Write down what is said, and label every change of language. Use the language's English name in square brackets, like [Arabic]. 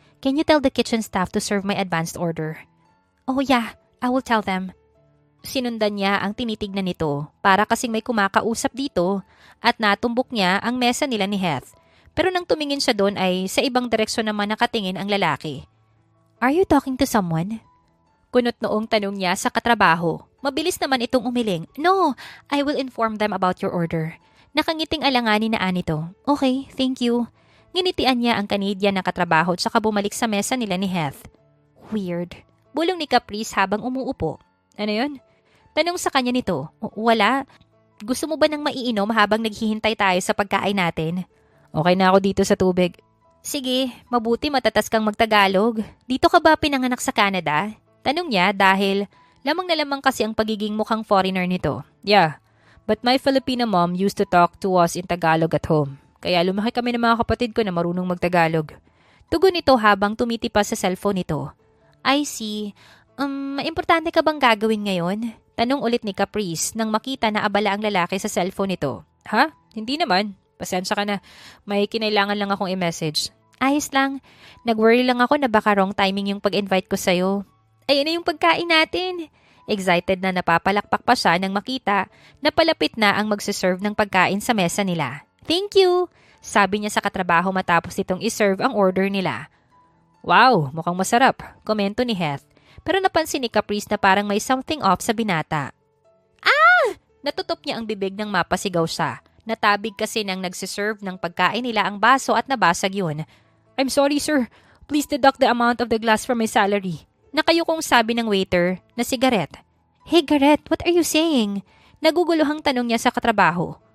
[English] Can you tell the kitchen staff to serve my advanced order? Oh yeah, I will tell them. [Filipino] Sinundan niya ang tinitignan nito para kasing may kumakausap dito at natumbok niya ang mesa nila ni Heath. Pero nang tumingin siya doon ay sa ibang direksyon naman nakatingin ang lalaki. [English] Are you talking to someone? [Filipino] Kunot noong tanong niya sa katrabaho. Mabilis naman itong umiling. [English] No, I will inform them about your order. [Filipino] Nakangiting alanganin na anito. [English] Okay, thank you. [Filipino] Nginitian niya ang Canadian na katrabaho at saka bumalik sa mesa nila ni Heath. Weird. Bulong ni Caprice habang umuupo. Ano yun? Tanong sa kanya nito. Wala. Gusto mo ba ng maiinom habang naghihintay tayo sa pagkain natin? Okay na ako dito sa tubig. Sige, mabuti matatas kang magtagalog. Dito ka ba pinanganak sa Canada? Tanong niya dahil lamang na lamang kasi ang pagiging mukhang foreigner nito. [English] Yeah, but my Filipino mom used to talk to us in Tagalog at home. [Filipino] Kaya lumaki kami ng mga kapatid ko na marunong magtagalog. Tugon nito habang tumitipas sa cellphone nito. [English] I see. [Filipino] Importante ka bang gagawin ngayon? Tanong ulit ni Caprice nang makita na abala ang lalaki sa cellphone nito. Ha? Hindi naman. Pasensya ka na. May kinailangan lang akong i-message. Ayos lang. Nag-worry lang ako na baka wrong timing yung pag-invite ko sa'yo. Ay, ano yung pagkain natin? Excited na napapalakpak pa siya nang makita na palapit na ang magsiserve ng pagkain sa mesa nila. Thank you, sabi niya sa katrabaho matapos itong iserve ang order nila. Wow, mukhang masarap, komento ni Heath. Pero napansin ni Caprice na parang may something off sa binata. Natutop niya ang bibig nang mapasigaw siya. Natabig kasi nang nagsiserve ng pagkain nila ang baso at nabasag yun. [English] I'm sorry sir, please deduct the amount of the glass from my salary. [Filipino] Nakayukong sabi ng waiter na si Gareth. [English] Hey Gareth, what are you saying? [Filipino] Naguguluhang tanong niya sa katrabaho.